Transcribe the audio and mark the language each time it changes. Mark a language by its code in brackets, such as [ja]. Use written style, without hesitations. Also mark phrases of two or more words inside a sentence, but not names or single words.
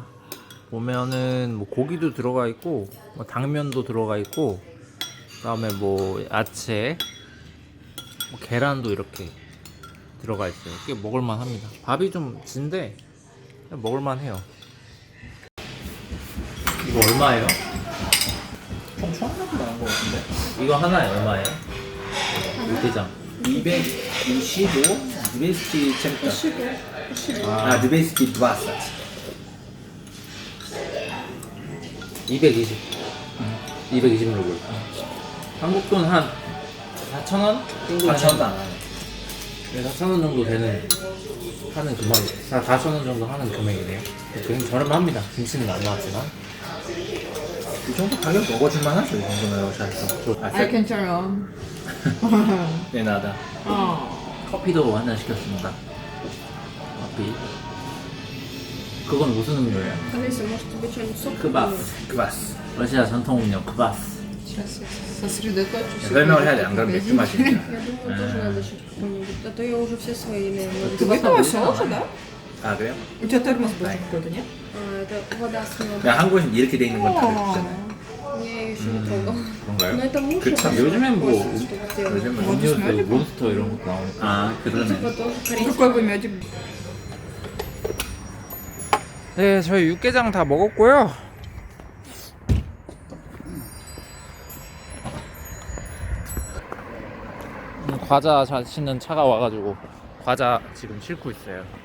[ko] 보면은 뭐 고기도 들어가 있고 뭐 당면도 들어가 있고 그다음에 뭐 야채, 뭐 계란도 이렇게 들어가 있어요. 꽤 먹을만 합니다. 밥이 좀 진데 먹을만 해요. 이거 얼마예요? 엄청 나온 거 같은데? 이거 하나에 얼마예요? 육개장 [ru] 225, 200 чем-то. [ko] 아, 220. 220 220루블. 한국 돈 한 4,000원? 4,000원 안 하네. 4,000원 정도 하는 금액, 4,000원 정도 하는 금액이네요. 그냥 저렴합니다. 김치는 안 나왔지만. 이 정도 가격 먹어줄만 하죠, 이 정도면 러시아에서. [en] I can turn on. [ko] 네, 나다. 커피도 하나 시켰습니다. 커피. 그건 무슨 음료예요? [ru] Алиса, может тебе что-нибудь сок? [ko] 크바스. 러시아 전통 음료 크바스. [ru] Сейчас сосредоточусь. [ko] 설명을 해야 돼, 안 그러면 맥주 마시니까. [ru] Я думаю, тоже надо еще какой-нибудь. А то я уже все свои имею. Ты выпила уже, да? [ko] 아, 그래요? [ru] У тебя термос был какой-то, нет? Это вода с медом. [ko] 그냥 한국에서 이렇게 돼 있는 건 다 맥주잖아요. [ru] Я ее еще не трогала. Но [ko] 그런가요? [ru] это муж [ko] 그 참, 요즘엔 뭐 [ru] чтобы сделать. [ko] 요즘은 음료수, 몬스터 이런 것도 나오니까. 아, 그러네. [ru] Типа тоже корейский. Какой вы медик? [ko] 네, 저희 육개장 다 먹었고요. 과자 잘 싣는 차가 와가지고 과자 지금 싣고 있어요.